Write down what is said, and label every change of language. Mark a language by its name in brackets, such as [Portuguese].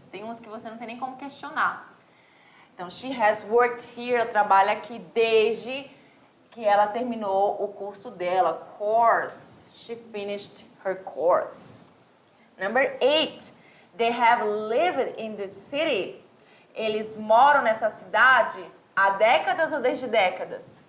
[Portuguese] Tem uns que você não tem nem como questionar. Então, [English] she has worked here, [Portuguese] ela trabalha aqui desde que ela terminou o curso dela. [English] Course, she finished her course. Number 8, they have lived in the city. [Portuguese] Eles moram nessa cidade há décadas ou desde décadas?